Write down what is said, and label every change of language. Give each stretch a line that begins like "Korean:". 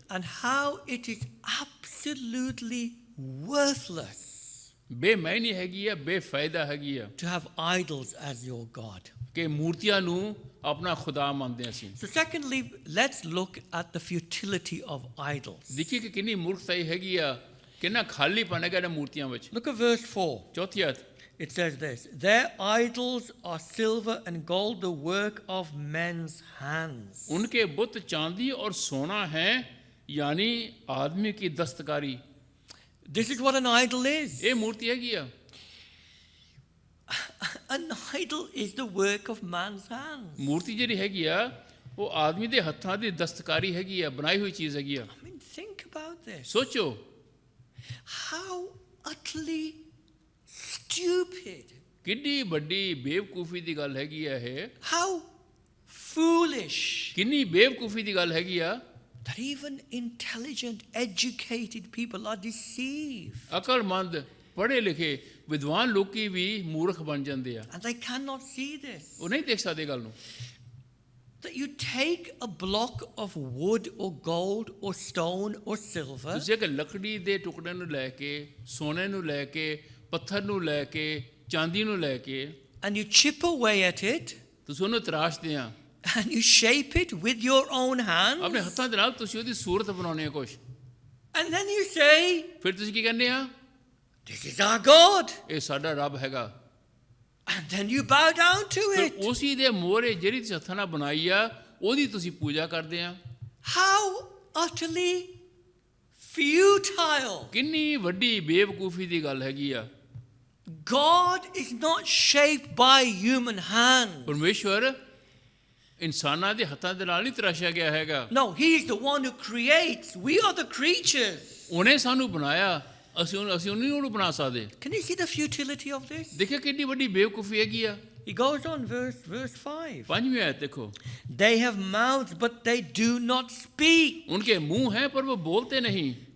English: And how it is absolutely worthless
Punjabi: ਬੇਮੈਨੀ ਹੈਗੀ ਆ, ਬੇਫਾਇਦਾ ਹੈਗੀ ਆ
English: to have idols as your God.
Punjabi: ਕਿ ਮੂਰਤੀਆਂ ਨੂੰ ਆਪਣਾ ਖੁਦਾ ਮੰਨਦੇ ਅਸੀਂ।
English: So secondly, let's look at the futility of idols.
Punjabi: ਦੇਖੀਏ ਕਿ ਕਿੰਨੀ ਮੂਰਖਤਾਈ ਹੈਗੀ ਆ, ਕਿੰਨਾ ਖਾਲੀਪਨ ਹੈਗਾ ਇਹਨਾਂ ਮੂਰਤੀਆਂ ਵਿੱਚ।
English: Look at verse 4.
Punjabi: ਚੌਥੀ ਆਇਤ,
English: It says this, their idols are silver and gold, the work of men's hands.
Hindi: उनके बुत चांदी और सोना है, यानी आदमी की दस्तकारी।
English: This is what an idol is.
Punjabi: ਇਹ ਮੂਰਤੀ ਹੈਗੀ ਆ।
English: An idol is the work of man's hands.
Punjabi: ਮੂਰਤੀ ਜਿਹੜੀ ਹੈਗੀ ਆ ਉਹ ਆਦਮੀ ਦੇ ਹੱਥਾਂ ਦੀ ਦਸਤਕਾਰੀ ਹੈਗੀ ਆ, ਬਣਾਈ ਹੋਈ ਚੀਜ਼ ਹੈਗੀ ਆ।
English: I mean, think about this.
Punjabi: ਸੋਚੋ
English: How utterly stupid.
Punjabi: ਕਿੰਨੀ ਵੱਡੀ ਬੇਵਕੂਫੀ ਦੀ ਗੱਲ ਹੈਗੀ ਆ ਇਹ,
English: How foolish
Punjabi: ਕਿੰਨੀ ਬੇਵਕੂਫੀ ਦੀ ਗੱਲ ਹੈਗੀ ਆ
English: that even intelligent, educated people are deceived.
Punjabi: ਅਕਲਮੰਦ ਪੜ੍ਹੇ ਲਿਖੇ ਵਿਦਵਾਨ ਲੋਕੀ ਵੀ ਮੂਰਖ ਬਣ ਜਾਂਦੇ ਆ।
English: And they cannot see this.
Punjabi: ਉਹ ਨਹੀਂ ਦੇਖ ਸਕਦੇ ਗੱਲ ਨੂੰ।
English: That you take a block of wood or gold or stone or silver
Punjabi: ਤੁਸੀਂ ਇੱਕ ਲੱਕੜੀ ਦੇ ਟੁਕੜੇ ਨੂੰ ਲੈ ਕੇ, ਸੋਨੇ ਨੂੰ ਲੈ ਕੇ, ਪੱਥਰ ਨੂੰ ਲੈ ਕੇ, ਚਾਂਦੀ ਨੂੰ ਲੈ ਕੇ,
English: and you chip away at it
Punjabi: ਤੁਸੀਂ ਉਹਨੂੰ ਤਰਾਸ਼ਦੇ ਆ,
English: and you shape it with your own hands.
Punjabi: ਆਪਣੇ ਹੱਥਾਂ ਦੇ ਨਾਲ ਤੁਸੀਂ ਉਹਦੀ ਸੂਰਤ ਬਣਾਉਂਦੇ ਆ ਕੁਛ।
English: And then you say,
Punjabi: ਫਿਰ ਤੁਸੀਂ ਕੀ ਕਹਿੰਦੇ ਆ?
English: this is our God.
Punjabi: ਇਹ ਸਾਡਾ ਰੱਬ ਹੈਗਾ।
English: And then you bow down to
Punjabi: ਫਿਰ
English: it.
Punjabi: ਉਸੀ ਦੇ ਮੋਹਰੇ ਜਿਹੜੀ ਤੁਸੀਂ ਹੱਥਾਂ ਨਾਲ ਬਣਾਈ ਆ ਉਹਦੀ ਤੁਸੀਂ ਪੂਜਾ ਕਰਦੇ ਆ।
English: How utterly futile.
Punjabi: ਕਿੰਨੀ ਵੱਡੀ ਬੇਵਕੂਫੀ ਦੀ ਗੱਲ ਹੈਗੀ ਆ।
English: God is not shaped by human hands.
Punjabi: ਪਰਮੇਸ਼ਵਰ ਇਨਸਾਨਾਂ ਦੇ ਹੱਥਾਂ ਦੇ ਨਾਲ ਨਹੀਂ ਤਰਾਸ਼ਿਆ ਗਿਆ ਹੈਗਾ।
English: No, he is the one who creates. We are the creatures.
Punjabi: ਉਹਨੇ ਸਾਨੂੰ ਬਣਾਇਆ, ਅਸੀਂ ਉਹਨੂੰ ਬਣਾ ਸਕਦੇ।
English: Can you see the futility of this?
Punjabi: ਦੇਖਿਆ ਕਿੰਨੀ ਵੱਡੀ ਬੇਵਕੂਫੀ ਹੈਗੀ ਆ।
English: He goes on, verse 5.
Punjabi: ਪੰਜਵੀਂ ਆਇਤ ਦੇਖੋ,
English: They have mouths, but they do not speak.
Hindi: उनके मुंह हैं पर वो बोलते नहीं।